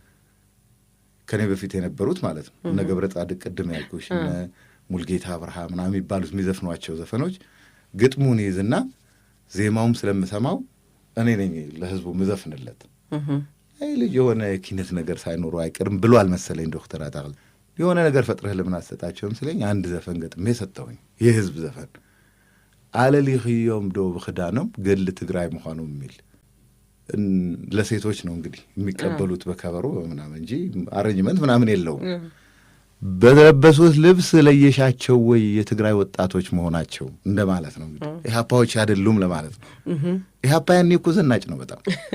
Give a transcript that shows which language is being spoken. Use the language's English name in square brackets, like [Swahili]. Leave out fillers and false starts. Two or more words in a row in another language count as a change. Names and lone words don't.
[Amharic] ከኔ በፊት የነበሩት ማለት ነው እነ ገብረ ጻድቅ ቅድም ያልኩሽ እነ ሙልጌታ አብርሃ ምናምን የሚባሉት የሚዘፍኗቸው ዘፈኖች ግጥሙን ይዝና ዜማውም ስለምሰማው እኔ ነኝ ለህዝቡ ምዘፍንለት። አይ ልጅ የሆነ ኪነት ነገር ሳይኖሩ አይቀርም ብሎ አልመሰለኝ ዶክተር አታክልቲ። የሆነ ነገር ፈጥረህ ለምን አትሰጣቸውም ስለኝ አንድ ዘፈን ገጥሜ ሰጠሁኝ፣ የህዝብ ዘፈን [Tigrinya] አለሊኽዮም ዶ ብኽዳኖም ገድሊ ትግራይ [Amharic] መሆኑ የሚል ለሴቶች ነው እንግዲህ የሚቀበሉት በከበሮ ምናምን እንጂ አረንጅመንት ምናምን የለውም። በለበሱት ልብስ ለየሻቸው ወይ የትግራይ ወጣቶች መሆናቸው እንደማለት ነው። እንግዲህ ኢህአፓዎች አይደሉም ለማለት ነው። ኢህአፓ ያኔ እኮ ዘናጭ ነው በጣም